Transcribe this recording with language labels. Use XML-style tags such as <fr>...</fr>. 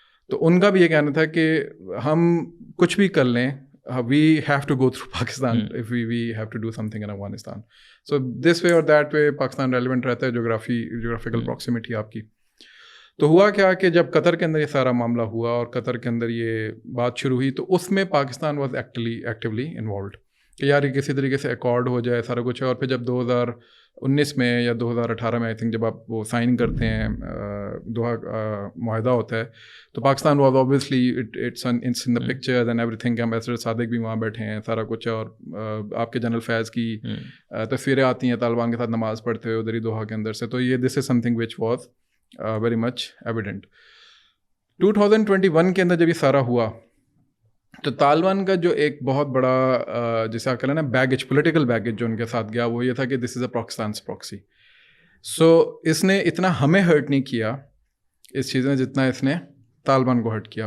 <ur>تو ان کا بھی یہ کہنا تھا کہ ہم کچھ بھی کر لیں,</ur> <en>we have to go through Pakistan if we have to do something in Afghanistan. So this way or that way</en> <ur>Pakistan relevant رہتا ہے, جغرافیکل پراکسیمیٹی آپ کی. تو ہوا کیا کہ جب قطر کے اندر یہ سارا معاملہ ہوا اور قطر کے اندر یہ بات شروع ہوئی تو اس میں پاکستان</ur> <en>was actually involved</en> <ur>کہ یار یہ کسی طریقے سے ایکارڈ ہو جائے سارا کچھ. اور پھر جب 2019 میں یا 2018 میں آئی تھنک جب آپ وہ سائن کرتے ہیں دوحہ معاہدہ ہوتا ہے, تو Pakistan</ur> <en>Was obviously it's in the pictures and every thing.</en> <ur>Ambassador صادق بھی وہاں بیٹھے ہیں, سارا کچھ. اور آپ کے جنرل فیض کی تصویریں آتی ہیں طالبان کے ساتھ نماز پڑھتے ہوئے ادھر ہی دوحہ کے اندر سے.</ur> <en>تو یہ this is something which was very much evident.</en> <ur>2021 کے اندر جب یہ سارا ہوا تو طالبان کا جو ایک بہت بڑا جیسے آپ کہہ لیں نا بیگیج, پولیٹیکل بیگیج جو ان کے ساتھ گیا وہ یہ تھا کہ</ur> <en>This is a Pakistan's proxy.</en> <ur>سو اس نے اتنا ہمیں ہرٹ نہیں کیا اس چیز نے جتنا اس نے طالبان کو ہرٹ کیا.</ur>